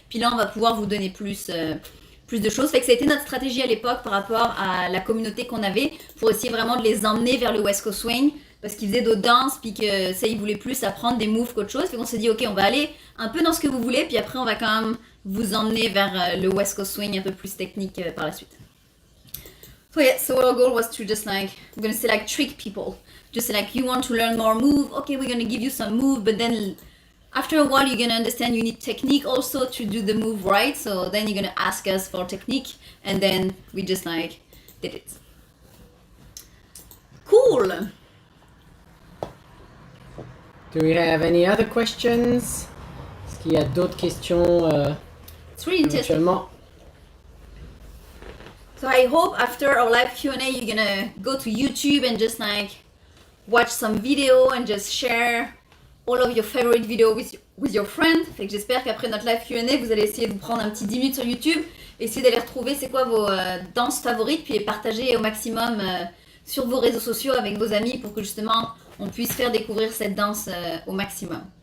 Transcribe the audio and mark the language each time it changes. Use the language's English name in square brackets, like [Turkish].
[French] Puis là, on va pouvoir vous donner plus de choses. Fait que ça a été notre stratégie à l'époque par rapport à la communauté qu'on avait pour essayer vraiment de les emmener vers le West Coast Swing parce qu'ils faisaient d'autres danses puis que ça ils voulaient plus apprendre des moves qu'autre chose. Fait qu'on s'est dit ok on va aller un peu dans ce que vous voulez puis après on va quand même vous emmener vers le West Coast Swing un peu plus technique par la suite. [English] So yeah, so our goal was to just like we're gonna say like trick people. Just like you want to learn more move, okay we're gonna give you some move but then after a while you're gonna understand you need technique also to do the move right, so then you're gonna ask us for technique and then we just like did it. Cool. Do we have any other questions? [French] Est-ce qu'il y a d'autres questions [English] It's really interesting. [French] éventuellement? [English] So I hope after our live Q&A you're gonna go to YouTube and just like watch some video and just share all of your favorite videos with your friends. [French] Fait que j'espère qu'après notre live Q&A vous allez essayer de vous prendre un petit 10 minutes sur YouTube, essayer d'aller retrouver c'est quoi vos danses favorites puis les partager au maximum sur vos réseaux sociaux avec vos amis pour que justement on puisse faire découvrir cette danse au maximum.